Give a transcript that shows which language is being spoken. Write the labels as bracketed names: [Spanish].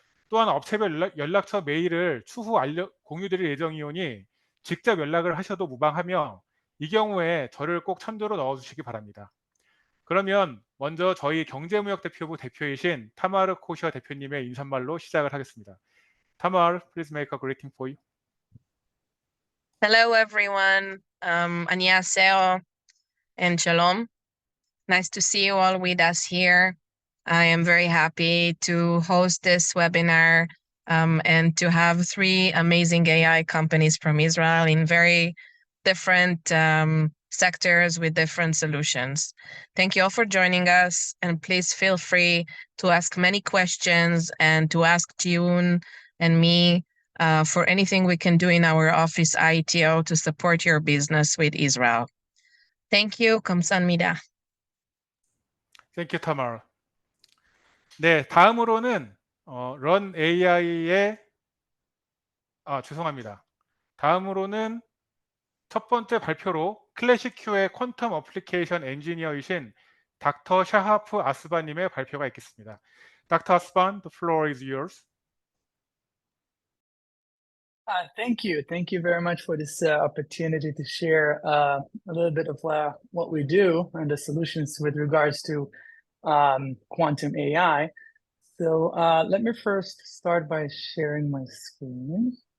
[Korean] 또한 업체별 연락처 메일을 추후 공유드릴 예정이오니 직접 연락을 하셔도 무방하며 이 경우에 저를 꼭 첨부로 넣어주시기 바랍니다. 그러면 먼저 저희 경제무역대표부 대표이신 타마르 코시아 대표님의 인사말로 시작을 하겠습니다. [English] 타마르, please make a greeting for you. Hello, everyone. [Korean] 안녕하세요 [English] and shalom. Nice to see you all with us here. I am very happy to host this webinar and to have three amazing AI companies from Israel in very different sectors with different solutions. Thank you all for joining us, and please feel free to ask many questions and to ask Tune and me for anything we can do in our office ITO to support your business with Israel. Thank you. [Korean] 감사합니다. [English] Thank you, Tamara. [Korean] 네, 다음으로는 Run AI의 죄송합니다. 다음으로는 첫 번째 발표로 클래식Q의 퀀텀 어플리케이션 엔지니어이신 닥터 샤하프 아스반님의 발표가 있겠습니다. [English] Dr. Asban, the floor is yours. Thank you. Thank you very much for this opportunity to share a little bit of what we do and the solutions with regards to quantum AI. So let me first start by sharing my screen.